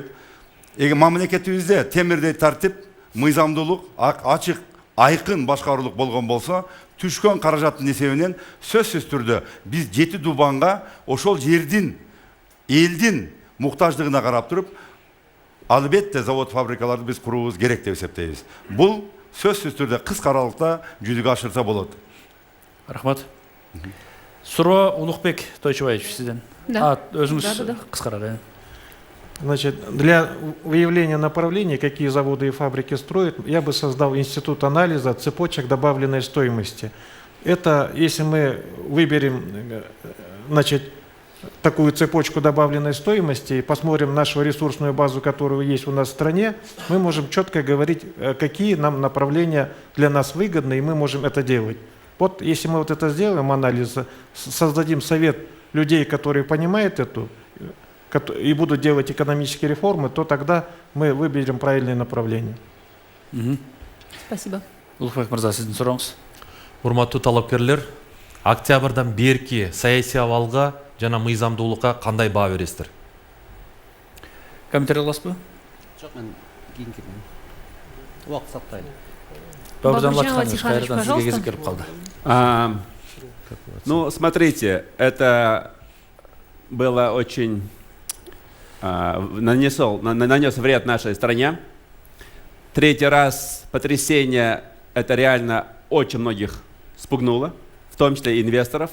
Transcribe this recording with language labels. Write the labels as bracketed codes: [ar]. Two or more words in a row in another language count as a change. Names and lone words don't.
[ky] Мамлекетибизде темирдей тартип, мыйзамдуулук, ачык, айкын башкаруулук болгон болсо, түшкөн каражаттын эсебинен сөзсүз түрдө биз 7 дубанга ошол жердин, элдин муктаждыгына карап туруп, албетте завод фабрикаларды биз курубуз керек деп эсептейбиз. Бул сөзсүз түрдө кыска аралыкта жүзүгө ашырса болот. Рахмат. Суроо Улукбек Тойчубаевич, [kk] сізден. Да. Өзіңіз Да. қысқарақ. [ru] Значит, для выявления направлений, какие заводы и фабрики строят, я бы создал институт анализа цепочек добавленной стоимости. Это, если мы выберем, значит, такую цепочку добавленной стоимости и посмотрим нашу ресурсную базу, которая есть у нас в стране, мы можем четко говорить, какие нам направления для нас выгодны, и мы можем это делать. Вот если мы вот это сделаем, анализ, создадим совет людей, которые понимают эту, и будут делать экономические реформы, то тогда мы выберем правильное направление. Спасибо. [ky] Улукбек мырза, [kk] сіздің сұрағыңыз. [ky] Урматтуу талапкерлер, октябрдан берки саясий абалга жана мыйзамдуулукка кандай баа бересиздер? Комментарий аласыз ба? [kk] Жоқ, мен кейін келемін. Уақыт сақтайды. Бабыржан Бабыржан Латиханович, Латиханович, қайрадан сізге пожалуйста. кезек келіп қалды. [ru] Ну, смотрите, это было очень... нанес вред нашей стране. Третий раз потрясение это реально очень многих спугнуло, в том числе и инвесторов.